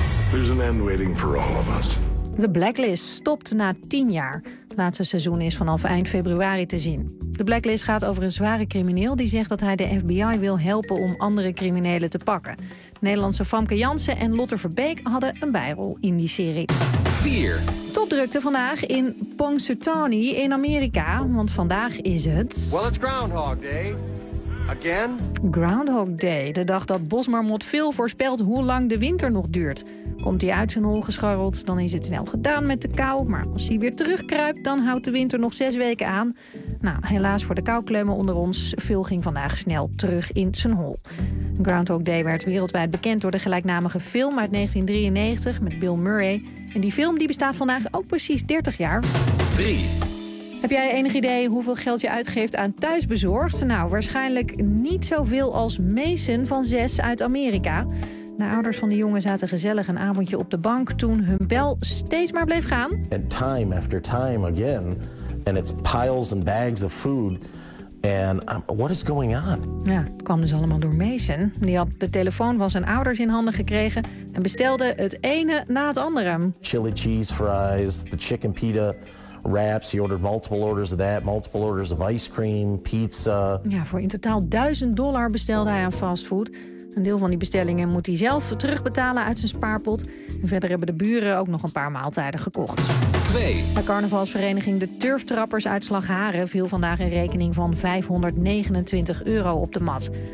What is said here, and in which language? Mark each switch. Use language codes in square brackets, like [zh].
[en] There's an end waiting for all of us. [nl] The Blacklist stopt na 10 jaar. Het laatste seizoen is vanaf eind februari te zien. De Blacklist gaat over een zware crimineel die zegt dat hij de FBI wil helpen om andere criminelen te pakken. Nederlandse Famke Janssen en Lotte Verbeek hadden een bijrol in die serie. 4. Topdrukte vandaag in Punxsutawney in Amerika, want vandaag is het... [en] Well, it's Groundhog Day. Again? [nl] Groundhog Day, de dag dat bosmarmot veel voorspelt hoe lang de winter nog duurt. Komt hij uit zijn hol gescharreld, dan is het snel gedaan met de kou. Maar als hij weer terugkruipt, dan houdt de winter nog 6 weken aan. Nou, helaas voor de koukleumen onder ons, Phil ging vandaag snel terug in zijn hol. Groundhog Day werd wereldwijd bekend door de gelijknamige film uit 1993 met Bill Murray. En die film die bestaat vandaag ook precies 30 jaar. 3. Heb jij enig idee hoeveel geld je uitgeeft aan thuisbezorgd? Nou, waarschijnlijk niet zoveel als Mason van 6 uit Amerika. De ouders van de jongen zaten gezellig een avondje op de bank toen hun bel steeds maar bleef gaan. [en] And time after time again, and it's piles and bags of food. And what is going on? [nl] Ja, het kwam dus allemaal door Mason. Die had de telefoon van zijn ouders in handen gekregen en bestelde het ene na het andere. [en] Chili cheese fries, the chicken pita. Raps, he ordered multiple orders of that, multiple orders of ice cream, pizza. [nl] Ja, voor in totaal $1000 bestelde hij aan fastfood. Een deel van die bestellingen moet hij zelf terugbetalen uit zijn spaarpot. En verder hebben de buren ook nog een paar maaltijden gekocht. 2. 2. De carnavalsvereniging De Turftrappers uit Slagharen viel vandaag een rekening van €529 op de mat.